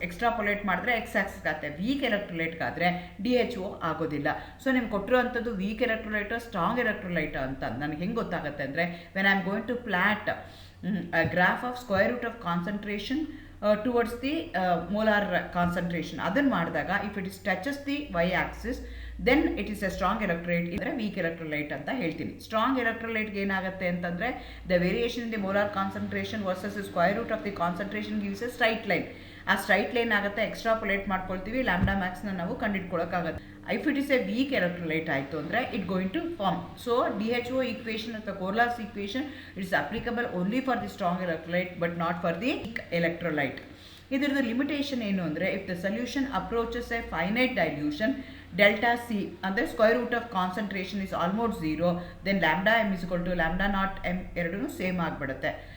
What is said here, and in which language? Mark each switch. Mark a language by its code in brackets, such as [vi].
[kn] Extrapolate ಮಾಡಿದ್ರೆ X Axis ಆಗುತ್ತೆ. Weak ಎಲೆಕ್ಟ್ರೋಲೈಟ್ಗಾದರೆ DHO ಆಗೋದಿಲ್ಲ. ಸೊ ನಿಮ್ಗೆ ಕೊಟ್ಟಿರುವಂಥದ್ದು ವೀಕ್ ಎಲೆಕ್ಟ್ರೋಲೈಟೋ ಸ್ಟ್ರಾಂಗ್ ಎಲೆಕ್ಟ್ರೋಲೈಟೋ ಅಂತ ನನಗೆ ಹೆಂಗೆ ಗೊತ್ತಾಗುತ್ತೆ ಅಂದರೆ [en] When I am going to plot a graph of square root of concentration towards the molar concentration. [kn] ಅದನ್ನು ಮಾಡಿದಾಗ [en] if it is touches the y axis then it is a strong electrolyte, ಅಂದರೆ weak electrolyte [kn] ಅಂತ ಹೇಳ್ತೀನಿ. Strong ಎಲೆಕ್ಟ್ರೋಲೈಟ್ಗೆ ಏನಾಗುತ್ತೆ ಅಂತಂದರೆ [en] the variation in the molar concentration versus the square root of the concentration gives a straight line. [kn] ಆ straight line ಆಗುತ್ತೆ, extrapolate ಮಾಡ್ಕೊಳ್ತೀವಿ, lambda ಮ್ಯಾಕ್ಸ್ನ ನಾವು ಕಂಡುಹಿಡ್ಕೊಳ್ಳೋಕ್ಕಾಗುತ್ತೆ. [en] If it is a weak electrolyte ಆಯಿತು ಅಂದರೆ it going to form. So DHO equation ಅಥವಾ Kohlrausch equation it's applicable only for the strong electrolyte but not for the weak electrolyte. [kn] ಇದರದ್ದು limitation ಏನು ಅಂದರೆ [en] if the solution approaches a finite dilution delta C ಅಂದರೆ square root of concentration is almost 0, then lambda m is equal to lambda naught m [kn] ಎರಡೂ same ಆಗಿಬಿಡುತ್ತೆ.